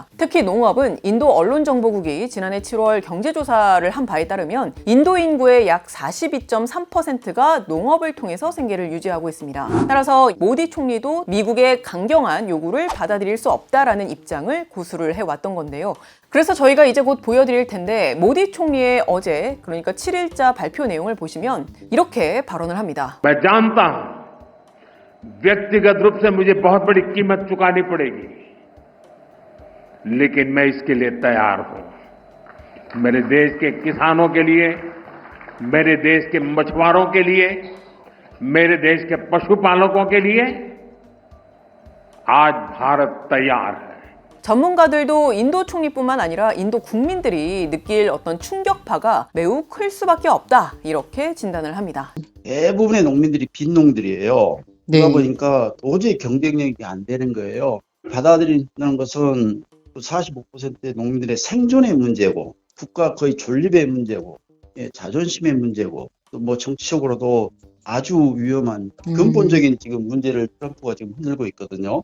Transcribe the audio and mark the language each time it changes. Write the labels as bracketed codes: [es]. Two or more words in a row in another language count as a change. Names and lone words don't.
[ko] 특히 농업은 인도 언론정보국이 지난해 7월 경제조사를 한 바에 따르면 인도 인구의 약 42.3%가 농업을 통해서 생계를 유지하고 있습니다. 따라서 모디 총리도 미국의 강경한 요구를 받아들일 수 없다라는 입장을 고수를 해왔던 건데요. 그래서 저희가 이제 곧 보여드릴 텐데 모디 총리의 어제, 그러니까 7일자 발표 내용을 보시면 이렇게 발언을 합니다. [hi] मैं जानता हूं व्यक्तिगत रूप से मुझे बहुत बड़ी कीमत चुकानी पड़ेगी, लेकिन मैं इसके लिए तैयार हूं। मेरे देश के किसानों के लिए, मेरे देश के मछुआरों के लिए, मेरे देश के पशुपालकों के लिए आज भारत तैयार है। [ko] 전문가들도 인도 총리뿐만 아니라 인도 국민들이 느낄 어떤 충격파가 매우 클 수밖에 없다, 이렇게 진단을 합니다. 대부분의 농민들이 빈농들이에요. 네. 그러다 보니까 도저히 경쟁력이 안 되는 거예요. 받아들이는 것은 45%의 농민들의 생존의 문제고, 국가 거의 존립의 문제고, 자존심의 문제고, 또 뭐 정치적으로도 아주 위험한 근본적인 지금 문제를 트럼프가 지금 흔들고 있거든요.